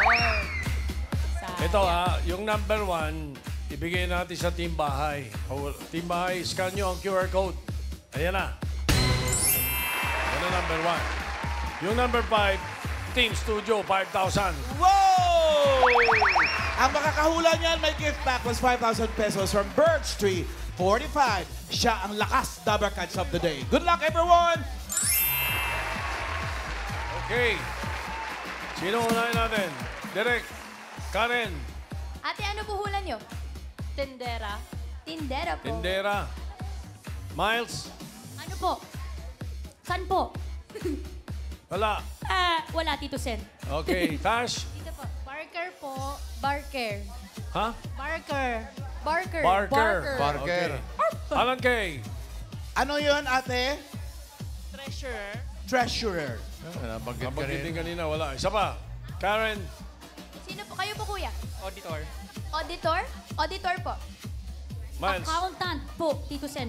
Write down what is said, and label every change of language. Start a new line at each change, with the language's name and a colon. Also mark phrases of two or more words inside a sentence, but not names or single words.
Filipino: Ito yung number 1, ibigay natin sa Team Bahay. Team Bahay, scan nyo ang QR code. Ayan na. Yan ang number 1. Yung number 5, Team Studio, 5,000. Wow! Ang makakahula niyan, may
English: gift pack was 5,000 pesos from Birch Tree.
Filipino: 45. Siya ang lakas Dabarkats
English: of the day. Good luck, everyone!
Filipino: Okay. Sino unahin natin? Derek, Karen, Ate, ano po hula nyo? Tindera. Tindera po. Tindera, Miles, Ano po? Saan po? wala. Wala, Tito Sen. Okay, Tash, Dito po. Barker po. Barker. ha? Barker. Barker. Barker. Barker. Okay. Alan Kay, Ano yun, ate? Treasurer. Treasurer. Nabanggit ka nabanggit din rin. kanina, wala. Isa pa, Karen, Sino po? Kayo po, kuya? Auditor. Auditor? Auditor po. Miles, Accountant po, Tito Sen.